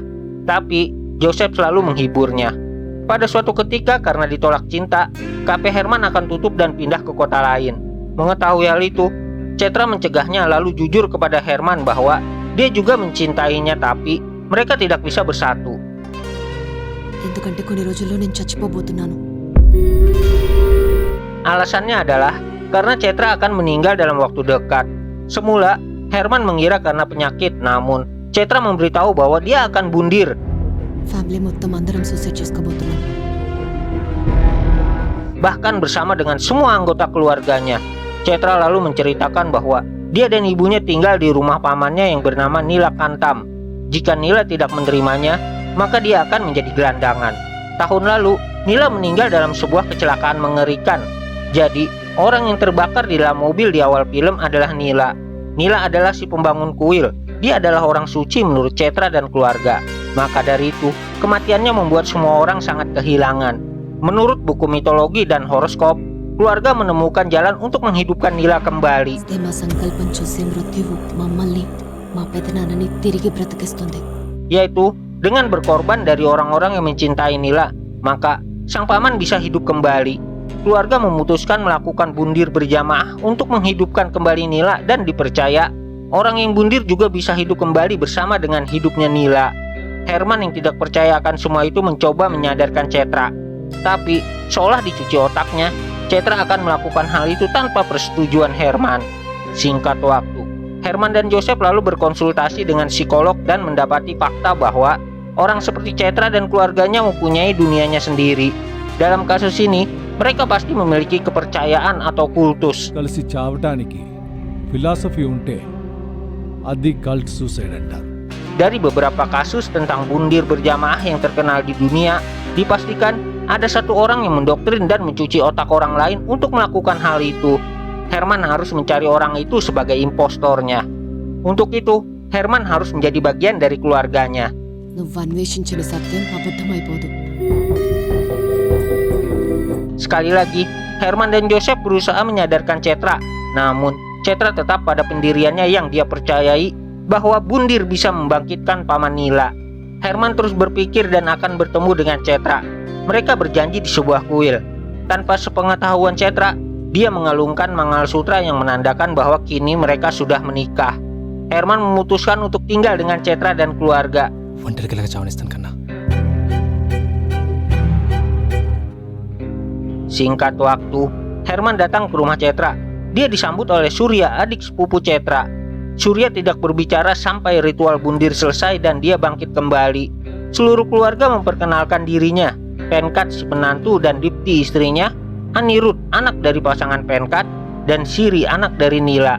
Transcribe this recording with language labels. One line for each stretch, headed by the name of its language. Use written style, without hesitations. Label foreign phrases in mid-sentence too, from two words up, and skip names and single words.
Indonesian: Tapi Joseph selalu menghiburnya. Pada suatu ketika karena ditolak cinta, kafe Herman akan tutup dan pindah ke kota lain. Mengetahui hal itu, Cetra mencegahnya lalu jujur kepada Herman bahwa dia juga mencintainya, tapi mereka tidak bisa bersatu.
Telugu: ఎందుకంటే కొన్ని రోజుల్లో నేను చచ్చిపోబోతున్నాను.
Indonesian: Alasannya adalah karena Cetra akan meninggal dalam waktu dekat. Semula, Herman mengira karena penyakit, namun Cetra memberitahu bahwa dia akan bundir.
Telugu: ఫ్యామిలీ మొత్తం అందరం సూసైడ్ చేసుకోబోతున్నాం.
Indonesian: Bahkan bersama dengan semua anggota keluarganya. Cetra lalu menceritakan bahwa dia dan ibunya tinggal di rumah pamannya yang bernama Nila Kantam. Jika Nila tidak menerimanya, maka dia akan menjadi gelandangan. Tahun lalu, Nila meninggal dalam sebuah kecelakaan mengerikan. Jadi, orang yang terbakar di dalam mobil di awal film adalah Nila. Nila adalah si pembangun kuil. Dia adalah orang suci menurut Cetra dan keluarga. Maka dari itu, kematiannya membuat semua orang sangat kehilangan. Menurut buku mitologi dan horoskop, keluarga menemukan jalan untuk menghidupkan Nila kembali.
Telugu: మా సంకల్పం చూసి మృత్యువు మమ్మల్ని మా పెదనాన్నని తిరిగి బ్రతికిస్తుంది.
Indonesian: Yaitu dengan berkorban dari orang-orang yang mencintai Nila, maka sang paman bisa hidup kembali. Keluarga memutuskan melakukan bundir berjamaah untuk menghidupkan kembali Nila dan dipercaya orang yang bundir juga bisa hidup kembali bersama dengan hidupnya Nila. Herman yang tidak percaya akan semua itu mencoba menyadarkan Cetra. Tapi seolah dicuci otaknya, Cetra akan melakukan hal itu tanpa persetujuan Herman. Singkat waktu, Herman dan Joseph lalu berkonsultasi dengan psikolog dan mendapati fakta bahwa orang seperti Cetra dan keluarganya mempunyai dunianya sendiri. Dalam kasus ini, mereka pasti memiliki kepercayaan atau kultus.
Telugu: కలిసి చావటానికి ఫిలాసఫీ ఉంటే అది
English: cult suicide
Telugu: అంటారు.
Indonesian: Dari beberapa kasus tentang bundir berjamaah yang terkenal di dunia, dipastikan ada satu orang yang mendoktrin dan mencuci otak orang lain untuk melakukan hal itu. Herman harus mencari orang itu sebagai impostornya. Untuk itu, Herman harus menjadi bagian dari keluarganya.
Telugu: నువ్వు అన్వేషించిన సత్యం అబద్ధమైపోదు.
Indonesian: Sekali lagi, Herman dan Joseph berusaha menyadarkan Cetra. Namun, Cetra tetap pada pendiriannya yang dia percayai bahwa bundir bisa membangkitkan paman Nila. Herman terus berpikir dan akan bertemu dengan Cetra. Mereka berjanji di sebuah kuil. Tanpa sepengetahuan Cetra, dia mengalungkan Mangalsutra yang menandakan bahwa kini mereka sudah menikah. Herman memutuskan untuk tinggal dengan Cetra dan keluarga.
Telugu: ఒంటరికిలాగా చావనిస్తాను కన్నా.
Indonesian: Singkat waktu, Herman datang ke rumah Cetra. Dia disambut oleh Surya, adik sepupu Cetra. Surya tidak berbicara sampai ritual bundir selesai dan dia bangkit kembali. Seluruh keluarga memperkenalkan dirinya. Penkat si penantu dan Dipti istrinya, Anirudh anak dari pasangan Penkat, dan Siri anak dari Nila.